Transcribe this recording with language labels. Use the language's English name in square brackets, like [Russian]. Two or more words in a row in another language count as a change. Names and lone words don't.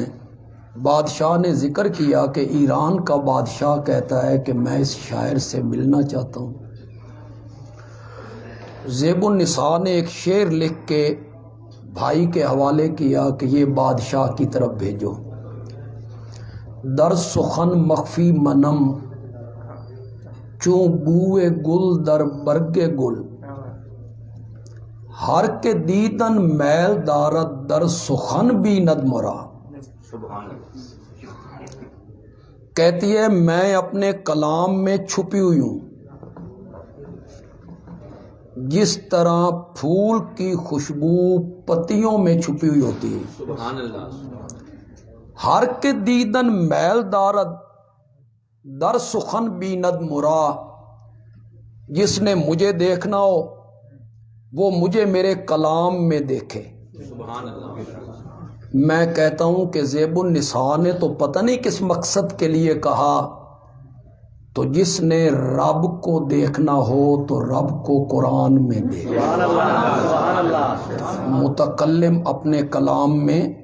[Urdu] بادشاہ نے ذکر کیا کہ ایران کا بادشاہ کہتا ہے کہ میں اس شاعر سے ملنا چاہتا ہوں. زیب النساء نے ایک شعر لکھ کے بھائی کے حوالے کیا کہ یہ بادشاہ کی طرف بھیجو. [Persian] در سخن مخفی منم، چون بوئے گل در برگ گل، ہر کے دیدن میل دارد در سخن بیند مرا. [Urdu] کہتی ہے میں اپنے کلام میں چھپی ہوئی ہوں، جس طرح پھول کی خوشبو پتیوں میں چھپی ہوئی ہوتی ہے. [Arabic] سبحان اللہ. [Persian] ہر کے دیدن میل دارد در سخن بیند مرا، [Urdu] جس نے مجھے دیکھنا ہو وہ مجھے میرے کلام میں دیکھے. [Arabic] سبحان اللہ. [Urdu] میں کہتا ہوں کہ زیب النساء نے تو پتہ نہیں کس مقصد کے لیے کہا تو جس نے رب کو دیکھنا ہو تو رب کو قرآن میں دیکھے، متکلم اپنے کلام میں۔